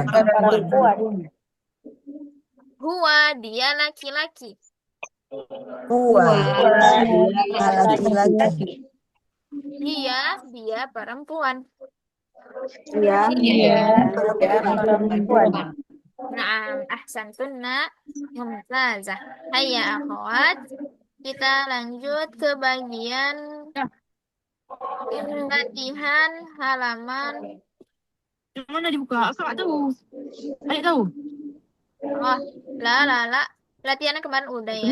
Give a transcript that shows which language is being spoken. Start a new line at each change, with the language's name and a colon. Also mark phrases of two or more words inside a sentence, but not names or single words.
Indonesian: Perempuan. Huwa, dia laki-laki. Huwa, Dia laki-laki. Dia perempuan. Dia perempuan.
Arabic: نعم، أحسنتن، ممتازة. هيا أخوات,
Indonesian: kita lanjut ke bagian latihan halaman. Mana dibuka? Kakak tahu. Adik tahu. Oh, la. Latihannya kemarin udah ya.